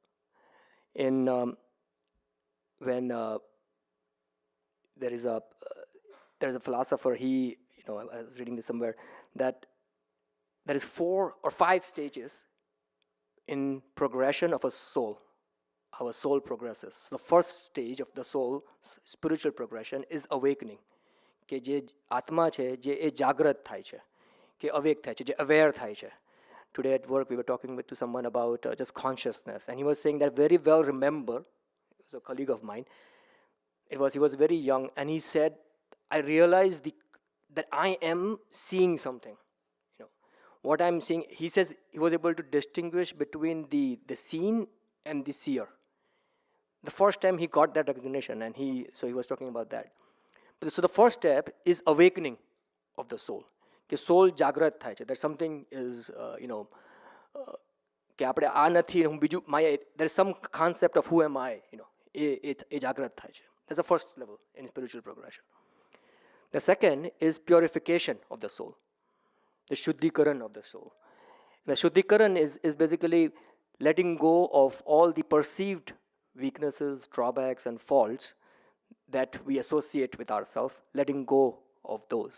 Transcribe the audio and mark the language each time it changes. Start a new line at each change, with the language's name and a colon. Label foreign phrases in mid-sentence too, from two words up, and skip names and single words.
English: When there is a philosopher, I was reading this somewhere, that there is 4 or 5 stages in progression of a soul. How a soul progresses. So the first stage of the soul, spiritual progression, is awakening.
Gujarati: કે જે આત્મા છે જે એ જાગૃત થાય છે, કે અવેક થાય છે, જે અવેર થાય છે.
English: Today at work we were talking to someone about just consciousness, and he was saying that very well remember, it was a colleague of mine, he was very young, and he said, I realized that I am seeing something. What I'm seeing, he says he was able to distinguish between the seen and the seer. The first time he got that recognition, and so he was talking about that. So the first step is awakening of the soul.
Gujarati: કે soul જાગૃત થાય છે.
English: There's something is,
Gujarati: કે આપણે આ નથી, હું બીજું,
English: there's some concept of who am I,
Gujarati: એ જાગૃત થાય છે.
English: That's the first level in spiritual progression. The second is purification of the soul, the shuddhikaran of the soul. The shuddhikaran is basically letting go of all the perceived weaknesses, drawbacks, and faults that we associate with ourselves, letting go of those.